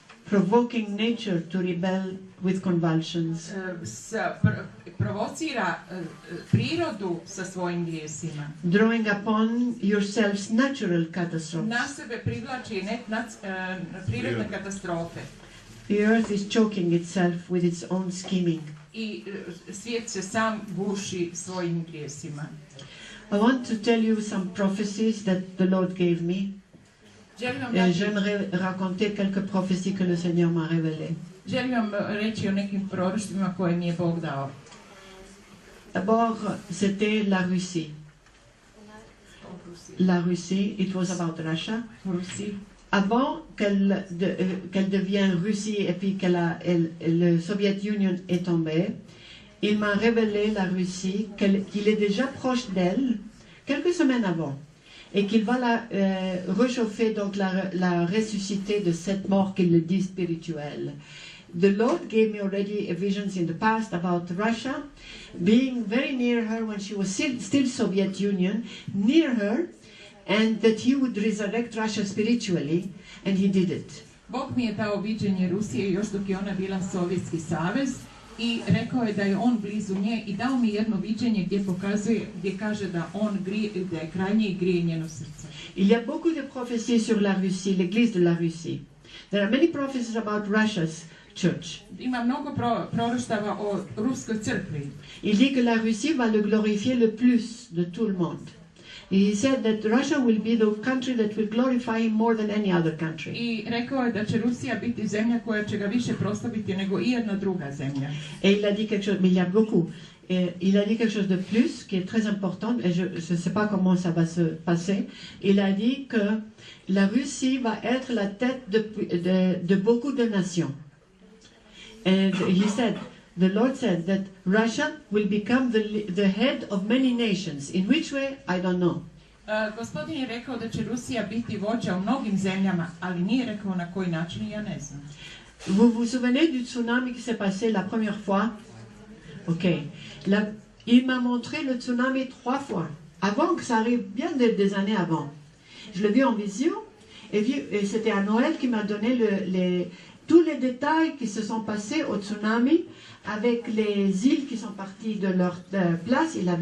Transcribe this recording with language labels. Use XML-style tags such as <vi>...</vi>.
<en>Provoking nature to rebel with convulsions.</en> <hr>Provocira prirodu sa svojim grijesima.</hr> <en>Drawing upon yourselves natural catastrophes.</en> <hr>Na sebe privlači prirodne katastrofe.</hr> <en>The earth is choking itself with its own scheming.</en> <hr>I svijet se sam guši svojim grijesima.</hr> <en>I want to tell you some prophecies that the Lord gave me.</en> <fr>J'aimerais raconter quelques prophéties que le Seigneur m'a révélées.</fr> <hr>Želim vam reći o nekim proroštvima koje mi je Bog dao.</hr> <fr>D'abord, c'était la Russie. La Russie,</fr> <en>it was about Russia.</en> <fr>avant qu'elle devienne Russie et puis le Soviet Union est tombé, il m'a révélé la Russie, qu'il est déjà proche d'elle quelques semaines avant et qu'il va la réchauffer, donc la ressusciter de cette mort qu'il le dit spirituelle.</fr> <en>The Lord gave me already visions in the past about Russia, being very near her when she was still Soviet Union, near her, and that he would resurrect Russia spiritually, and he did it.</en> <hr>Bog mi je dao viđenje Rusije još dok je ona bila Sovjetski savez i rekao je da je on blizu nje i dao mi jedno viđenje gdje kaže da on da je kraj nje i grije njeno srce.</hr> <fr>Il y a beaucoup de prophéties sur la Russie, l'église de la Russie.</fr> <en>There are many prophecies about Russia's church.</en> <hr>Ima mnogo proroštava o ruskoj crkvi.</hr> <fr>Il dit que la Russie va le glorifier le plus de tout le monde.</fr> <en>He said that Russia will be the country that will glorify him more than any other country.</en> <hr>I rekao je da će Rusija biti zemlja koja će ga više proslaviti nego i jedna druga zemlja.</hr> <fr>Et il a dit quelque chose, mais il y a beaucoup. Et il a dit quelque chose de plus qui est très important, et je ne sais pas comment ça va se passer. Il a dit que la Russie va être la tête de beaucoup de nations.</fr> <en>And he said, the Lord said that Russia will become the head of many nations. In which way? I don't know.</en> <hr>Gospodin je rekao da će Rusija biti vođa u mnogim zemljama, ali nije rekao na koji način i ja ne znam.</hr> <fr>Vous vous souvenez du tsunami qui s'est passé la première fois? Ok. Il m'a montré le tsunami 3 fois, avant que ça arrive, bien des années avant. Je l'ai vu en visio, et c'était à Noël qu'il m'a donné tous les détails qui se sont passés au tsunami, avec les îles qui sont parties de leur place.</fr>